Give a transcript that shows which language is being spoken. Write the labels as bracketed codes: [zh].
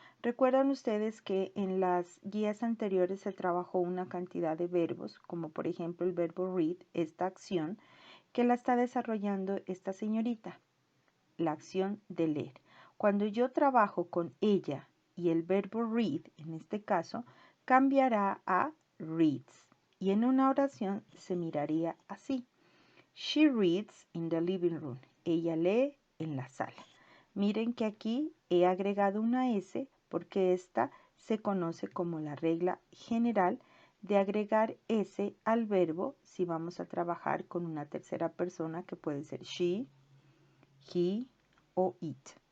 [es] Recuerdan ustedes que en las guías anteriores se trabajó una cantidad de verbos, como por ejemplo el verbo read, esta acción, que la está desarrollando esta señorita, la acción de leer. Cuando yo trabajo con ella y el verbo read, en este caso, cambiará a reads. Y en una oración se miraría así. [en] She reads in the living room. [es] Ella lee en la sala. Miren que aquí he agregado una S porque esta se conoce como la regla general de agregar S al verbo si vamos a trabajar con una tercera persona que puede ser she, he o it.